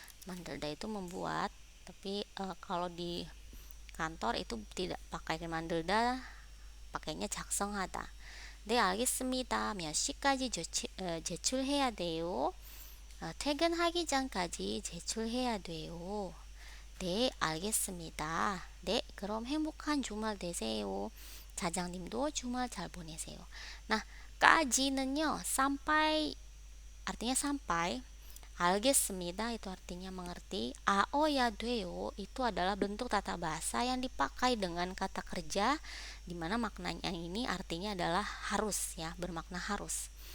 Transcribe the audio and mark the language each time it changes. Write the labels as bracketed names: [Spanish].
[Indonesian] 만들다 itu membuat, tapi kalau di kantor itu tidak pakai 만들다, pakainya 작성하다. [Korean] 네, 알겠습니다. 몇 시까지 제출해야 돼요? 퇴근하기 전까지 제출해야 돼요. 네, 알겠습니다. 네, 그럼 행복한 주말 되세요. 사장님도 주말 잘 보내세요. [Indonesian] Nah, 까지는요, sampai, artinya sampai. 알겠습니다 itu artinya mengerti. 아어야 돼요 itu adalah bentuk tata bahasa yang dipakai dengan kata kerja, di mana maknanya ini artinya adalah harus, ya, bermakna harus.